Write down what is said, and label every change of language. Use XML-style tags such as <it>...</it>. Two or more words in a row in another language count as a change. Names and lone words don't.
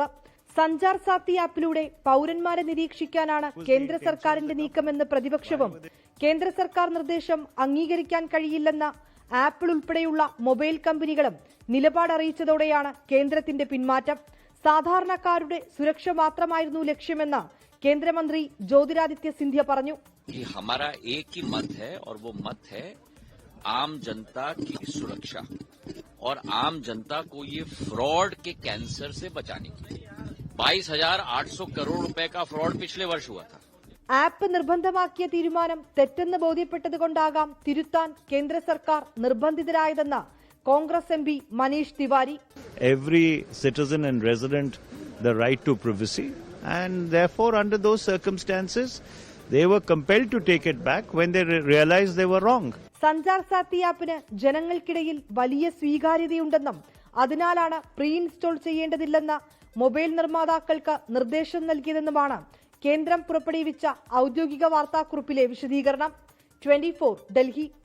<ml>സഞ്ചാർ സാത്തി ആപ്പിലൂടെ പൌരന്മാരെ നിരീക്ഷിക്കാനാണ് കേന്ദ്ര സർക്കാരിന്റെ നീക്കമെന്ന് പ്രതിപക്ഷവും കേന്ദ്ര സർക്കാർ നിർദ്ദേശം അംഗീകരിക്കാൻ കഴിയില്ലെന്ന ആപ്പിൾ ഉൾപ്പെടെയുള്ള മൊബൈൽ കമ്പനികളും നിലപാട് അറിയിച്ചതോടെയാണ് കേന്ദ്രത്തിന്റെ പിന്മാറ്റം. സാധാരണക്കാരുടെ സുരക്ഷ മാത്രമായിരുന്നു ലക്ഷ്യമെന്ന് കേന്ദ്രമന്ത്രി ജ്യോതിരാദിത്യ സിന്ധ്യ പറഞ്ഞു.</ml> <hi>हमारा एक ही मत है और वो मत है आम जनता की सुरक्षा और आम जनता को ये फ्रॉड के कैंसर से बचाने के लिए 22,800 करोड़ रुपए का फ्रॉड पिछले वर्ष हुआ था.</hi> <ml>ആപ്പ് നിർബന്ധമാക്കിയ തീരുമാനം തെറ്റെന്ന് ബോധ്യപ്പെട്ടതുകൊണ്ടാകാം തിരുത്താൻ കേന്ദ്ര സർക്കാർ നിർബന്ധിതരായതെന്ന് കോൺഗ്രസ് MP മനീഷ് തിവാരി.</ml> <en>Every citizen and resident the right to privacy, and therefore under those circumstances they were compelled to take it back when they realized they were wrong.</en> <ml>സഞ്ചാർ സാത്തി ആപ്പിന് ജനങ്ങൾക്കിടയിൽ വലിയ സ്വീകാര്യതയുണ്ടെന്നും അതിനാലാണ്</ml> <en>pre install</en> <ml>ചെയ്യേണ്ടതില്ലെന്ന മൊബൈൽ നിർമ്മാതാക്കൾക്ക് നിർദ്ദേശം നൽകിയതെന്നുമാണ് കേന്ദ്രം പുറപ്പെടുവിച്ച ഔദ്യോഗിക വാർത്താക്കുറിപ്പിലെ വിശദീകരണം. 24 ഡൽഹി.</ml>